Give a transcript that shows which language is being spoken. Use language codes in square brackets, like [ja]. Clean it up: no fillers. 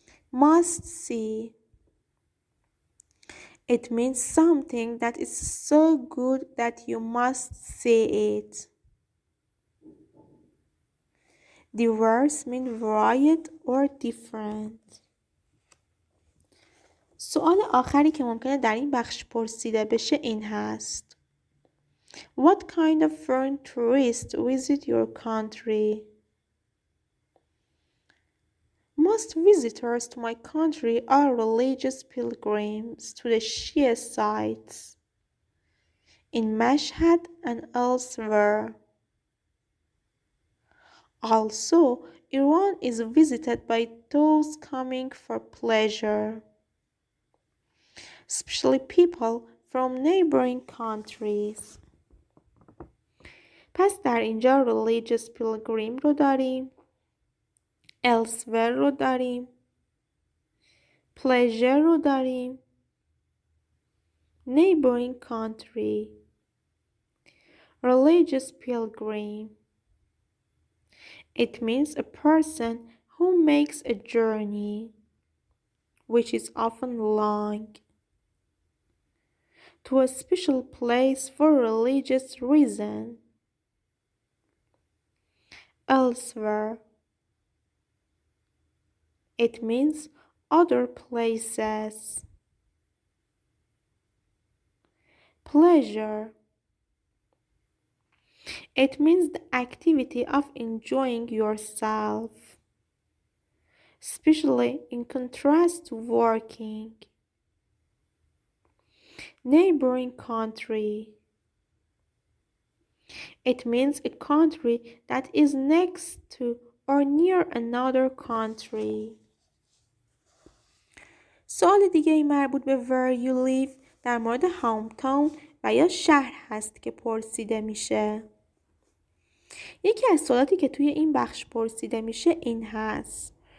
[en] Must see. It means something that is so good that you must see it. Diverse means varied or different. سوال آخری که ممکنه در این بخش پرسیده بشه این هست. What kind of foreign tourists visit your country? Most visitors to my country are religious pilgrims to the Shia sites in Mashhad and elsewhere. Also, Iran is visited by those coming for pleasure, especially people from neighboring countries. [fa] پس در اینجا [en] religious pilgrim [fa] رو داریم، elsewhere رو داریم، pleasure رو داریم، [en] neighboring country. Religious pilgrim. It means a person who makes a journey, which is often long, to a special place for religious reason. Elsewhere. It means other places. Pleasure. It means the activity of enjoying yourself, especially in contrast to working. Neighboring country. It means a country that is next to or near another country. [fa] سوال دیگه مربوط به [en] where you live [fa] در مورد hometown و یا شهر هست که پرسیده میشه. یکی از سوالاتی که توی این بخش پرسیده میشه این هست.